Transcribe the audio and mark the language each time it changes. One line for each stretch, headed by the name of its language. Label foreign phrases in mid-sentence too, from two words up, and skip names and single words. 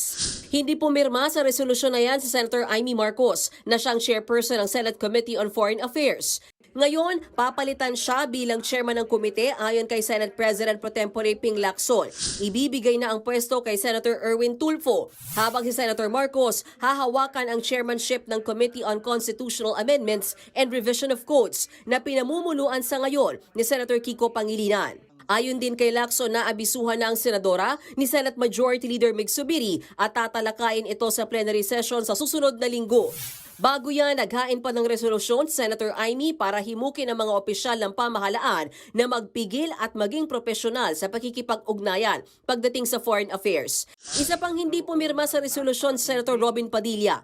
Filipino: Hindi pumirma sa resolusyon na yan si Senator Amy Marcos na siyang chairperson ng Senate Committee on Foreign Affairs. Ngayon, papalitan siya bilang chairman ng komite ayon kay Senate President Pro Tempore Ping Lacson. Ibibigay na ang pwesto kay Senator Erwin Tulfo, habang si Senator Marcos hahawakan ang chairmanship ng Committee on Constitutional Amendments and Revision of Codes na pinamumuluan sa ngayon ni Senator Kiko Pangilinan. Ayon din kay Lacson na abisuhan na ang senadora ni Senate Majority Leader Mig Zubiri at tatalakayin ito sa
English: plenary session
Filipino: sa susunod na linggo. Bago yan, naghain pa ng resolusyon Senator Amy para himukin ang mga opisyal ng pamahalaan na magpigil at maging profesional sa pakikipag-ugnayan pagdating sa
English: foreign affairs.
Filipino: Isa pang hindi pumirma sa resolusyon Senator Robin Padilla.